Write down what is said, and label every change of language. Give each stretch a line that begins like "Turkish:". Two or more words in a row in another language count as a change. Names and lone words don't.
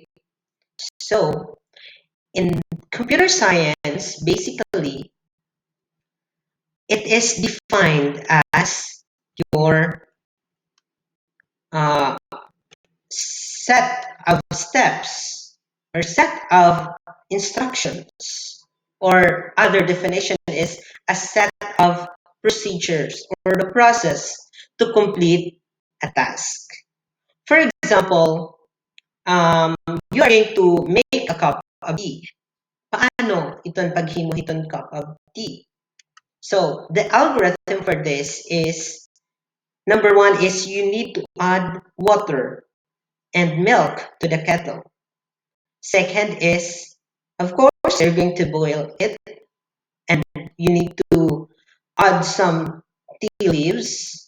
English: So in computer science, basically, it is defined as your uh, set of steps or set of instructions, or other definition is a set of procedures or the process to complete a task. For example, you are going to make a cup of tea.
Waray: Paano iton paghimo hiton
English: cup of tea? So the algorithm for this is, number one is you need to add water and milk to the kettle. Second is, of course, you're going to boil it and you need to add some tea leaves.